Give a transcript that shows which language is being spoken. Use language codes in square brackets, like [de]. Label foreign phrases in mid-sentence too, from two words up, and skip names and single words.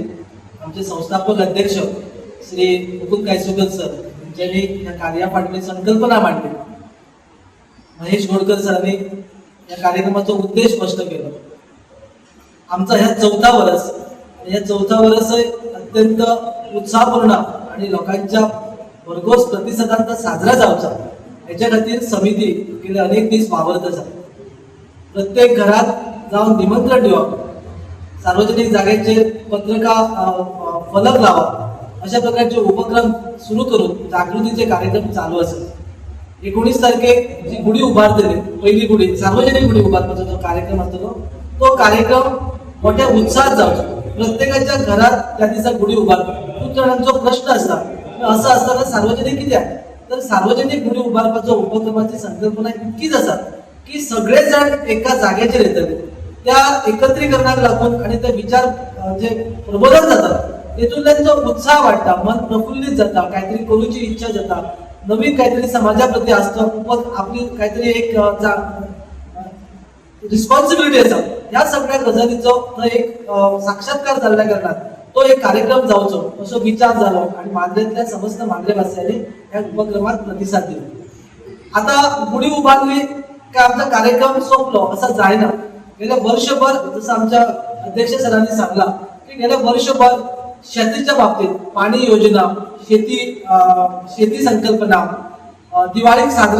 [mr] आमचे संस्थापक अध्यक्ष श्री मुकुंद कायसुकर सर यांनी या कार्यापाठची संकल्पना मांडली। महेश गोडकर सरांनी या कार्यक्रमाचा उद्देश स्पष्ट केला। [kok] आमचा ह्या चौथा वर्ष अत्यंत उत्साहपूर्ण आणि लोकांच्या भरघोस प्रतिसादांचा साजरा जावचा याच्या खातीर समिती गेले अनेक दीस वावरत आसा। प्रत्येक घरात जाऊन निमंत्रण दिवप, सार्वजनिक जागेचेर पत्रका फलक लावप अशा प्रकारचे उपक्रम सुरू करून जागृतीचे कार्यक्रम चालू आसा। 19 तारखेक जी गुढी उभारतली, पहिली गुढी सार्वजनिक गुढी उभारपाचो जो कार्यक्रम आसतलो तो कार्यक्रम मोठ्या उत्साहात जावचो। प्रत्येकाच्या घरात त्या दिसा गुढी उभारप खूप जणांचो प्रश्न असता, असं असताना सार्वजनिक कित्याक? तर सार्वजनिक गुढी उभारपाचो उपक्रमाची संकल्पना इतकीच आसा की सगळे जण एका जागेचेर येतले। त्या एकत्रीकरणाक लागून आणि ते विचार जे प्रबोधन जातात तेतूंतल्यान जो उत्साह वाढता, मन प्रफुल्लित जाता, काहीतरी करूची इच्छा जाता, नवीन काहीतरी समाजा प्रती आसता, आपली काहीतरी एक रिस्पॉन्सिबिलिटी आसा, ह्या सगळ्या गजालीचो एक साक्षात्कार जाल्ल्या कारणान तो एक कार्यक्रम जावचो असो विचार झालो आणि मांद्रेतल्या समस्त मांद्रेवासियांनी या उपक्रमात प्रतिसाद दिला। आता गुढी उभारली काय आमचा कार्यक्रम सोपलो असं जायना। गेल्या वर्षभर जसं आमच्या अध्यक्ष सरांनी सांगला की गेल्या वर्षभर शेतीच्या बाबतीत पाणी योजना, शेती संकल्पना, दिवाळीक साजरी